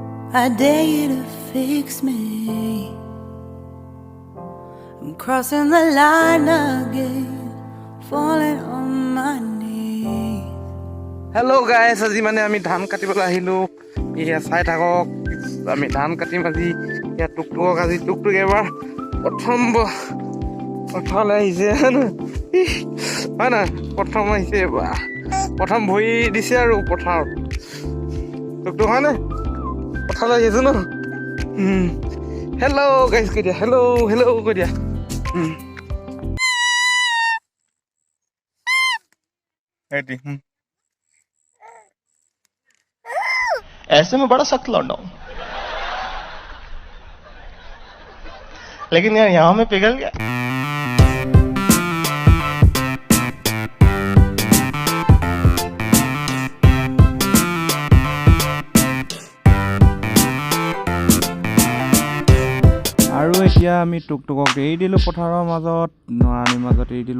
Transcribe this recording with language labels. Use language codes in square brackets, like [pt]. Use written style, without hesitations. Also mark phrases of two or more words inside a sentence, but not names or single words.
[en] I dare you to fix me. I'm crossing the line again, falling on my knees. Hello guys, [as] আজি মানে আমি ধান কাটিবলৈ আহিলো। ইয়া চাই থাকক, আমি ধান কাটিম আজি। ইয়া টুকটুকক আজি টুকটুক এবাৰ প্ৰথম পথাৰলৈ আহিছে হয় না, প্ৰথম আহিছে বা প্ৰথম ভৰি দিছে আৰু পথাৰত টুকটুক হয় নে, পথাৰলৈ আহিছে ন। [en] hello guys [as] কৈ দিয়া, হেল্ল' কৈ দিয়া। [hi] ऐसे में बड़ा सख्त लौंडा हूं, लेकिन यार यहां में पिघल गया। [as] আৰু এতিয়া আমি টুকটুকক এৰি দিলোঁ পথাৰৰ মাজত, নৰানিৰ মাজত এৰি দিলোঁ।